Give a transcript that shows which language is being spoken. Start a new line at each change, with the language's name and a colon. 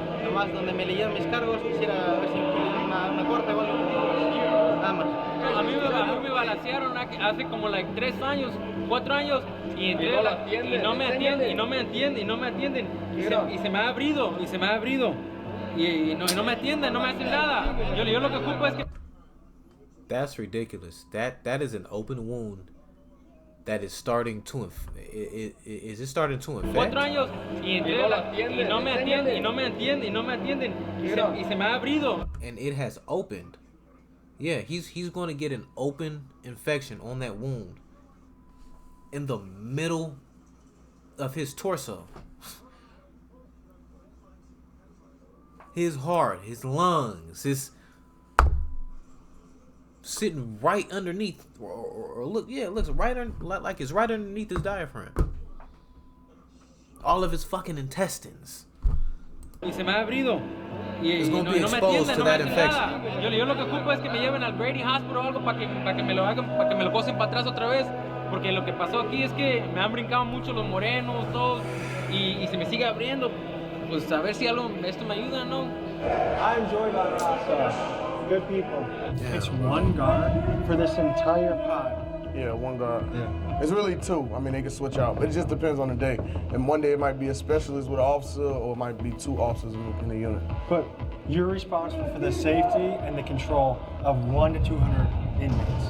Spanish: Nomás donde me leyeron mis cargos, quisiera ver si una corte o algo, nada más. A mí me balancearon hace como 3 años, 4 años y entré y no me atienden y se me ha abrido y no me atienden, no me hacen nada. Yo lo que ocupo es que...
English: That's ridiculous. That is an open wound that is starting to is it starting to infect?
Spanish: 4 años y entré y no me atienden y se me ha abrido.
English: And it has opened. Yeah, he's going to get an open infection on that wound in the middle of his torso. His heart, his lungs, his sitting right underneath, or look, yeah, it looks right like it's right underneath his diaphragm. All of his fucking intestines.
Spanish: Y se me ha abrido.
English: It's going to be exposed to that infection.
Spanish: Yo lo que ocupo es que me lleven al Brady Hospital o algo para que me lo hagan, para que me lo cosen para atrás otra vez. Porque lo que pasó aquí es que me han brincado mucho los morenos, todos, y se me sigue abriendo. Pues a ver si esto me ayuda, ¿no?
English: I enjoy La Raza. Good people. Yeah. It's one guard for this entire pod. Yeah, one guard. Yeah. It's really 2. I mean, they can switch out, but it just depends on the day. And one day it might be a specialist with an officer, or it might be 2 officers in the unit. But you're responsible for the safety and the control of 100 to 200 inmates.